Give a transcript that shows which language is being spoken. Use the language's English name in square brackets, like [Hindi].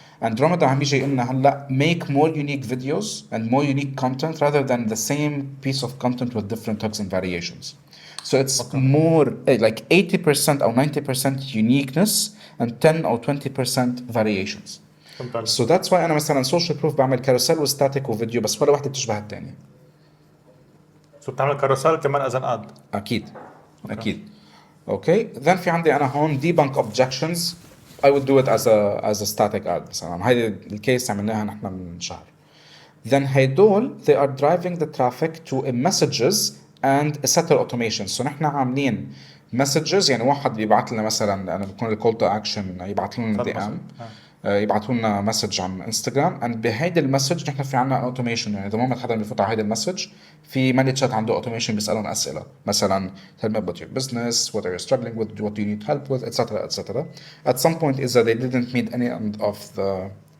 [English] Andromeda [Arabic] عم يجي يقولنا هلا [English] make more unique videos and more unique content rather than the same piece of content with different hooks and variations. So it's more like 80% or 90% uniqueness and 10 or 20% variations. So that's why [Arabic] أنا مثلا [English] social proof [Arabic] بعمل carousel وstatic وفيديو بس ولا واحدة بتشبه الثانية. [English] So [Arabic] بتعمل كاروسيل كمان [English] as an ad. [Arabic] أكيد. أكيد. [English] Okay. [Arabic] Then في عندي أنا هون [English] debunk objections. I would do it as a static ad [Arabic] مثلا. هاي الكيس عملناها نحن من شهر. [English] Then [Arabic] هيدول [English] they are driving the traffic to a messages and a setter automation. [Arabic] So نحن عاملين messages يعني واحد بيبعت لنا مثلا أنا بكون الكول تو أكشن يبعت لنا دي ام يبعثوا لنا مسج عن انستغرام and بهيدي المسج نحن في عنا اوتوميشن يعني اذا ما حدا بيفوت على هيدي المسج في ماني تشات عنده اوتوميشن بيسالهم اسئله مثلا [English] tell me about your business, what are you struggling with, what do you need help with, etc. At some point is that they didn't meet any of the